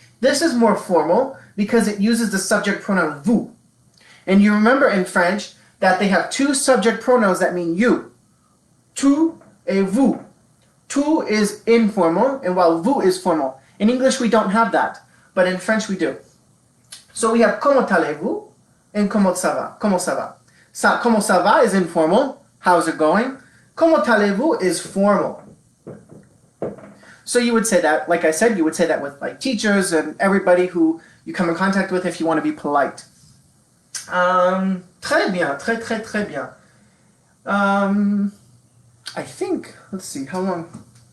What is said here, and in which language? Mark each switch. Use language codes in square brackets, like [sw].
[en] This is more formal because it uses the subject pronoun vous. And you remember in French that they have two subject pronouns that mean you. [fr] Tu et vous. [en] Tu is informal, and while vous is formal. In English, we don't have that, but in French, we do. So we have [fr] comment allez-vous and comment ça va. Comment ça va? Comment ça va [en] is informal. How's it going? [fr] Comment allez-vous [en] is formal. So you would say that, like I said, you would say that with like teachers and everybody who you come in contact with if you want to be polite. [fr] Très bien, très bien. [en] I think, let's see, how long?